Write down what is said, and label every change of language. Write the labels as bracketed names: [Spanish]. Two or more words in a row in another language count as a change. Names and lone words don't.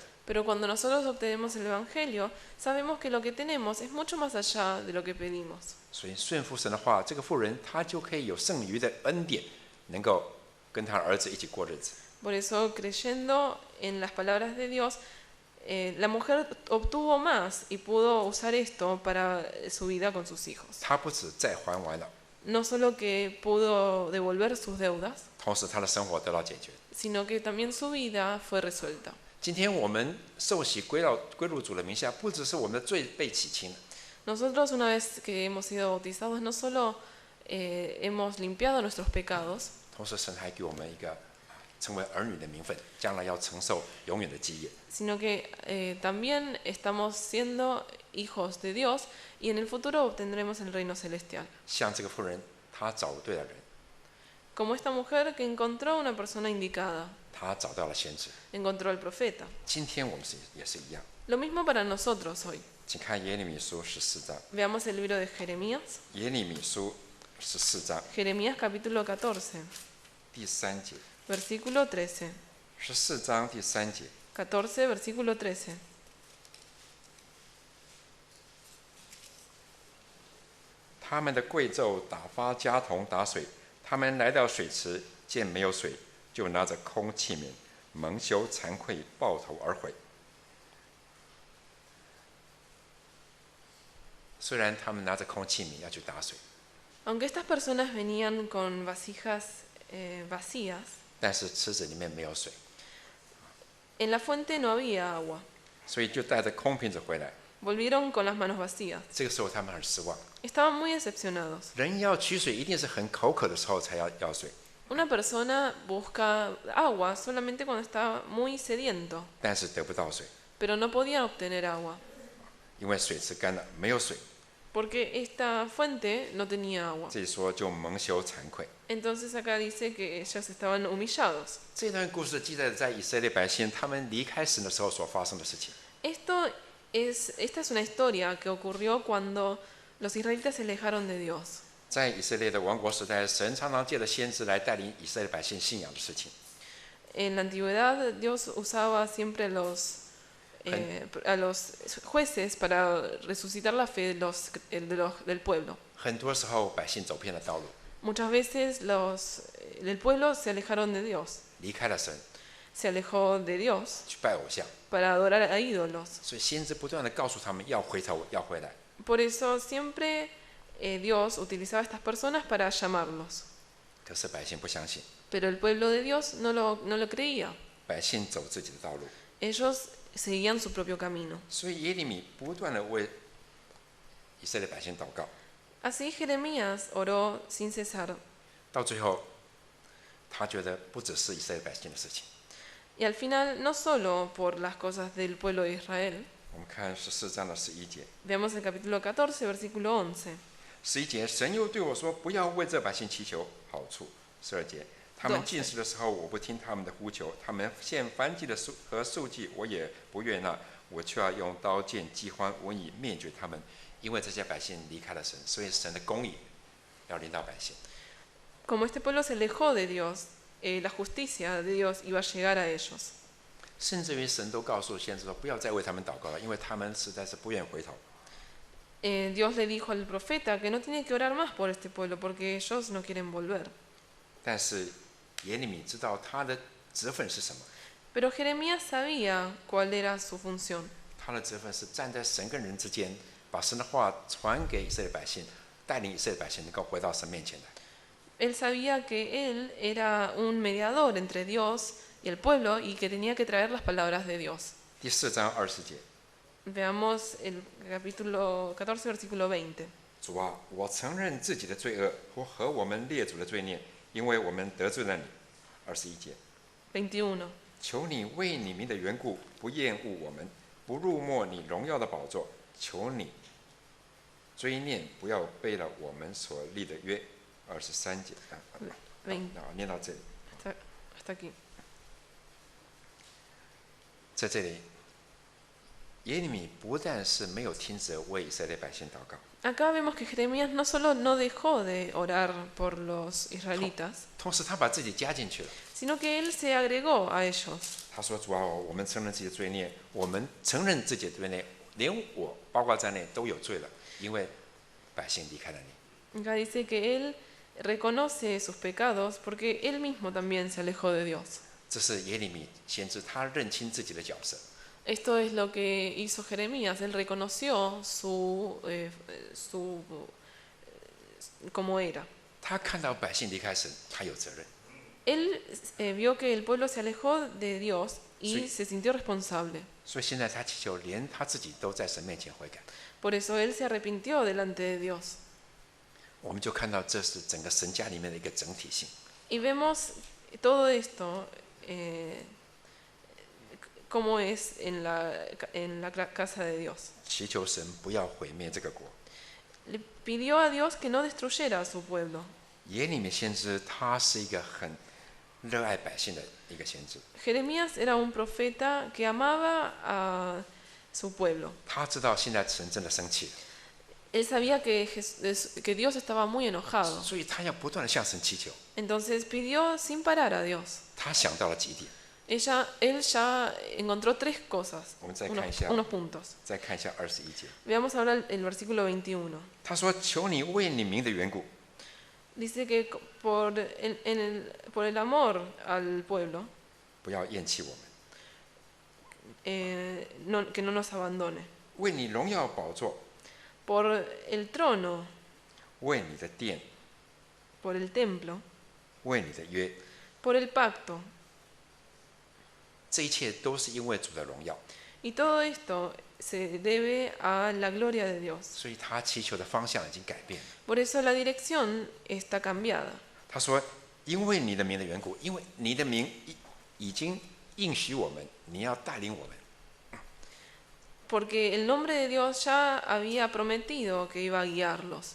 [Spanish] Pero cuando nosotros obtenemos el Evangelio, sabemos que lo que tenemos es mucho más allá de lo que pedimos. [Chinese] 所以顺服神的话，这个妇人她就可以有剩余的恩典，能够跟她儿子一起过日子。 [Spanish] Por eso, creyendo en las palabras de Dios, la mujer obtuvo más y pudo usar esto para su vida con sus hijos. [Chinese] 她不止债还完了， [Spanish] No solo que pudo devolver sus deudas, [Chinese] 同时她的生活得到解决。 [Spanish] sino que también su vida fue resuelta. [Chinese] 今天我们受洗归入主的名下，不只是我们的罪被洗清了， [Spanish] Nosotros, una vez que hemos sido bautizados, no solo hemos limpiado nuestros pecados, [Chinese] 同时神还给我们一个成为儿女的名分，将来要承受永远的基业。 [Spanish] sino que también estamos siendo hijos de Dios y en el futuro obtendremos el reino celestial. [Chinese] 像这个妇人，她找对了人， [Spanish] Como esta mujer que encontró una persona indicada, [Chinese] 她找到了先知。 [Spanish] encontró al profeta. [Chinese] 今天我们也是一样， [Spanish] Lo mismo para nosotros hoy. [Chinese] 请看耶利米书14章， [Spanish] Veamos el libro de Jeremías. [Chinese] 耶利米书14章 [Spanish] Jeremías capítulo 14, [Chinese] 第3节 [Spanish] versículo 13. [Chinese] ，14章第3节， [Spanish] 14, versículo 13. [Chinese] 他们的贵胄打发家童打水，他们来到水池，见没有水，就拿着空器皿，蒙羞惭愧，抱头而回。虽然他们拿着空器皿要去打水， [Spanish] Aunque estas personas venían con vasijas vacías, [Chinese] 但是池子里面没有水， [Spanish] en la fuente no había agua. [Chinese] 所以就带着空瓶子回来。 [Spanish] Volvieron con las manos vacías. [Chinese] 这个时候他们很失望。 [Spanish] Estaban muy decepcionados. [Chinese] 人要取水，一定是很口渴的时候才要水， [Spanish] Una persona busca agua solamente cuando está muy sediento, [Chinese] 但是得不到水， [Spanish] pero no podían obtener agua, [Chinese] 因为水池干了，没有水。 [Spanish] porque esta fuente no tenía agua. [Chinese] 这里说就蒙羞惭愧。 [Spanish] Entonces acá dice que ellos estaban humillados. [Chinese] 这段故事记载在以色列百姓他们离开神的时候所发生的事情。 [Spanish] Esta es una historia que ocurrió cuando los israelitas se alejaron de Dios. [Chinese] 在以色列的王国时代，神常常借着先知来带领以色列百姓信仰的事情。 [Spanish] En la antigüedad Dios usaba siempre a los jueces para resucitar la fe del pueblo. [Chinese] 很多时候百姓走偏了道路， [Spanish] Muchas veces el pueblo se alejaron de Dios, [Chinese] 离开了神， [Spanish] se alejó de Dios [Chinese] 去拜偶像， [Spanish] para adorar a ídolos. [Chinese] 所以先知不断的告诉他们要回头，要回来。 [Spanish] Por eso siempre Dios utilizaba a estas personas para llamarlos. [Chinese] 可是百姓不相信， [Spanish] Pero el pueblo de Dios no lo creía. [Chinese] 百姓走自己的道路， [Spanish] Ellos seguían su propio camino. [Chinese] 所以耶利米不断的为以色列百姓祷告， [Spanish] Así Jeremías oró sin cesar. [Chinese] 到最后，他觉得不只是以色列百姓的事情。 [Spanish] Y al final, no solo por las cosas del pueblo de Israel. [Chinese] 我们看14章的11节， [Spanish] Veamos el capítulo 14, versículo 11. [Chinese] 11 节，神又对我说：“不要为这百姓祈求好处。”12节，他们进食的时候，我不听他们的呼求；他们献燔祭的和素祭，我也不悦纳，我却要用刀剑、饥荒、瘟疫灭绝他们，因为这些百姓离开了神，所以神的公义要临到百姓。 [Spanish] Como este pueblo se alejó de Dios, la justicia de Dios iba a llegar a ellos. [Chinese] 甚至于神都告诉先知说：“不要再为他们祷告了，因为他们实在是不愿回头。” [Spanish] Dios le dijo al profeta que no tiene que orar más por este pueblo porque ellos no quieren volver. [Chinese] 但是耶利米知道他的职分是什么， [Spanish] Pero Jeremías sabía cuál era su función. [Chinese] 他的职分是站在神跟人之间，把神的话传给以色列百姓，带领以色列百姓能够回到神面前来。 [Spanish] Él sabía que él era un mediador entre Dios y el pueblo y que tenía que traer las palabras de Dios. [Chinese] 第4章20节， [Spanish] Veamos el capítulo 14, versículo 20. [Chinese] 主啊，我承认自己的罪恶和我们列祖的罪孽，因为我们得罪了你。21节， [Spanish] 21. [Chinese] 求你为你名的缘故，不厌恶我们，不辱没你荣耀的宝座。求你追念，不要背了我们所立的约。23节，念到这里， [Spanish] Hasta aquí. [Chinese] 在这里，耶利米不但是没有停止为以色列百姓祷告， [Spanish] Acá vemos que Jeremías no solo no dejó de orar por los israelitas, [Chinese] 同时他把自己加进去了。 [Spanish] sino que él se agregó a ellos. [Chinese] 他说：“主啊，我们承认自己的罪孽，我们承认自己的罪孽，连我包括在内都有罪了，因为百姓离开了你。” [Spanish] Acá dice que él reconoce sus pecados porque él mismo también se alejó de Dios. [Chinese] 这是耶利米先知他认清自己的角色， [Spanish] Esto es lo que hizo Jeremías. Él reconoció cómo era. [Chinese] 他看到百姓离开神，他有责任。 [Spanish] Él vio que el pueblo se alejó de Dios y Sí. se sintió responsable. [Chinese] 所以现在他祈求，连他自己都在神面前悔改。 [Spanish] Por eso él se arrepintió delante de Dios. [Chinese] 我们就看到这是整个神家里面的一个整体性。 [Spanish] Y vemos todo esto cómo es en la casa de Dios. [Chinese] 祈求神不要毁灭这个国。 [Spanish] Le pidió a Dios que no destruyera a su pueblo. [Chinese] 耶利米先知他是一个很热爱百姓的一个先知， [Spanish] Jeremías era un profeta que amaba a su pueblo. [Chinese] 他知道现在神真的生气了， [Spanish] Él sabía que Dios estaba muy enojado. [Chinese] 所以他要不断的向神祈求。 [Spanish] Entonces pidió sin parar a Dios. [Chinese] 他想到了几点， [Spanish] Él ya encontró tres cosas, [Chinese] 我们再看一下， [Spanish] unos puntos. [Chinese] 再看一下21节。 [Spanish] Veamos ahora el versículo 21. [Chinese] 他说：“求你为你名的缘故， [Spanish] Dice que por el amor al pueblo, [Chinese] 不要厌弃我们， [Spanish] que no nos abandone. [Chinese] 为你荣耀宝座， [Spanish] Por el trono, [Chinese] 为你的殿， [Spanish] por el templo, [Chinese] 为你的约， [Spanish] por el pacto. [Chinese] 这一切都是因为主的荣耀。 [Spanish] Y todo esto se debe a la gloria de Dios. [Chinese] 所以他祈求的方向已经改变了。 [Spanish] Por eso la dirección está cambiada. [Chinese] 他说：“因为你的名的缘故，因为你的名已经应许我们，你要带领我们。 [Spanish] Porque el nombre de Dios ya había prometido que iba a guiarlos.